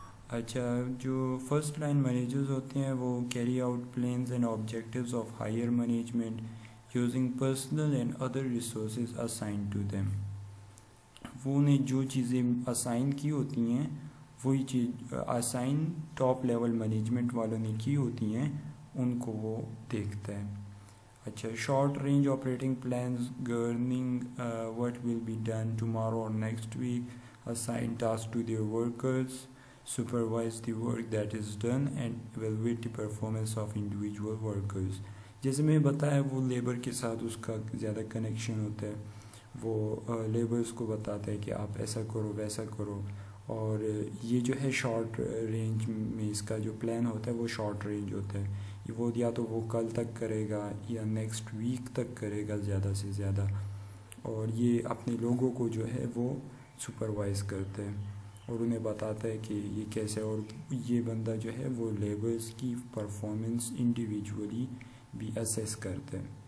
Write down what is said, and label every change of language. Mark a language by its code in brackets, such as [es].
[ur] اچھا، جو first line managers ہوتے ہیں وہ [en] Carry out plans and objectives of higher management using personnel and other resources assigned to them. [ur] وہ نے جو چیزیں اسائن کی ہوتی ہیں وہی چیز اسائن ٹاپ لیول مینجمنٹ والوں نے کی ہوتی ہیں ان کو وہ دیکھتا ہے. [en] اچھا, short range operating plans governing what will be done tomorrow or next week, assign tasks to their workers, supervise the work that is done and evaluate the performance of individual workers. [ur] جیسے میں بتایا وہ labour کے ساتھ اس کا زیادہ connection ہوتا ہے, وہ لیبرز کو بتاتا ہے کہ آپ ایسا کرو ویسا کرو, اور یہ جو ہے شارٹ رینج میں اس کا جو پلان ہوتا ہے وہ شارٹ رینج ہوتا ہے. وہ یا تو وہ کل تک کرے گا یا نیکسٹ ویک تک کرے گا زیادہ سے زیادہ, اور یہ اپنے لوگوں کو جو ہے وہ سپروائز کرتا ہے اور انہیں بتاتا ہے کہ یہ کیسے, اور یہ بندہ جو ہے وہ لیبرز کی پرفارمنس انڈیویجولی بھی اسیس کرتا ہے.